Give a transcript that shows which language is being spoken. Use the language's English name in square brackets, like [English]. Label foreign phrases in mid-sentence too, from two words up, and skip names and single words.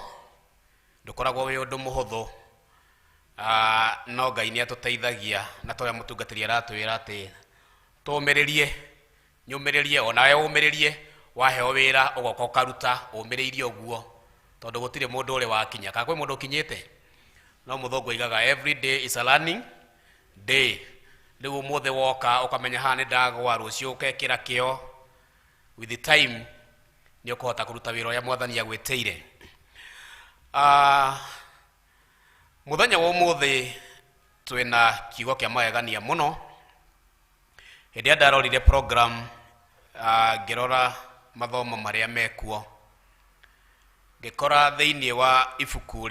[Kikuyu] Ndũkoragwo wĩ ũndũ mũhũthũ, no Ngai nĩ atũteithagia na tũrĩa mũtungatĩri aratwĩra atĩ tũũmĩrĩrie, nyũmĩrĩrie onawe ũmĩrĩrie, waheo wĩra ũgoka ũkaruta ũmĩrĩirie ũguo, tondũ gũtirĩ mũndũ ũrĩ wakinya. Kana kwĩ mũndũ ũkinyĩte? No mũthũngũ aigaga [English] every day is a learning day. [Kikuyu] Rĩu ũmũthĩ woka ũkamenya haha nĩ ndagwa, rũciũ ũkekĩra kĩo, [English] with the time [Kikuyu] nĩ ũkũhota kũruta wĩra ũrĩa Mwathani agwĩtĩire. Mũthenya wa ũmũthĩ twĩna kiugo kĩa magegania mũno. Hĩndĩ ĩrĩa ndarorire program ngĩrora mathomo marĩa mekuo, ngĩkora thĩinĩ wa ibuku